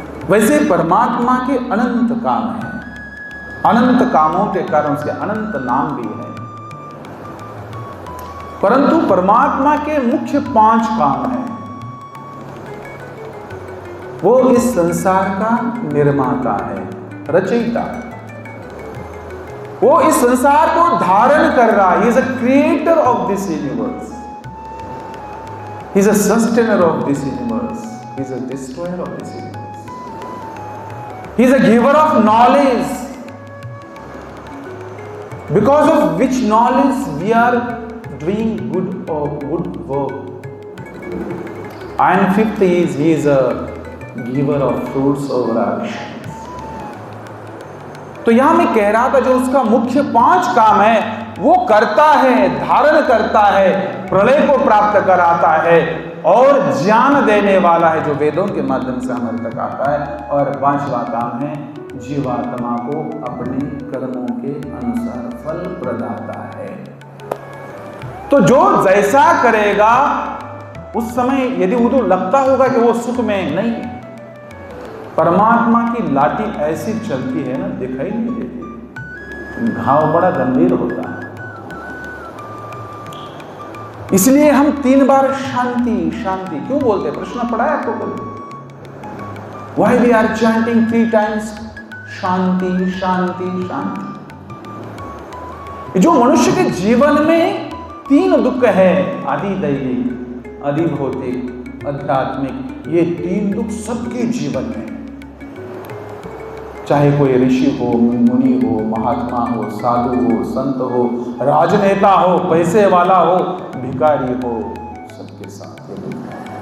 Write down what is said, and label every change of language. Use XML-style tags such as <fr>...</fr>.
<hi>वैसे परमात्मा के अनंत काम हैं, अनंत कामों के कारण उसके अनंत नाम भी है, परंतु परमात्मा के मुख्य 5 काम हैं। वो इस संसार का निर्माता है, रचयिता। वो इस संसार को धारण कर रहा है।</hi> <en>He is a creator of this universe. He is a sustainer of this universe. He is a destroyer of this universe. He is a giver of knowledge, because of which knowledge we are doing good work. And 5th is he is a giver of fruits of our actions.</en> <hi>तो यहां मैं कह रहा था, जो उसका मुख्य 5 काम है वो करता है, धारण करता है, प्रलय को प्राप्त कराता है और ज्ञान देने वाला है, जो वेदों के माध्यम से हमारे तक आता है। और 5वां काम है जीवात्मा को अपने कर्मों के अनुसार फल प्रदाता है। तो जो जैसा करेगा उस समय यदि उनको लगता होगा कि वो सुख में नहीं, परमात्मा की लाठी ऐसी चलती है ना, दिखाई नहीं देती, घाव बड़ा गंभीर होता है। इसलिए हम 3 बार शांति शांति क्यों बोलते हैं? प्रश्न पड़ा है आपको कभी?</hi> <en>Why we are chanting 3 times</en> <hi>शांति शांति शांति? जो मनुष्य के जीवन में 3 दुख है, आदि दैविक, आदि भौतिक, आध्यात्मिक, ये 3 दुख सबके जीवन में, चाहे कोई ऋषि हो, मुनि हो, महात्मा हो, साधु हो, संत हो, राजनेता हो, पैसे वाला हो, भिखारी हो, सबके साथ ये दुख है।</hi>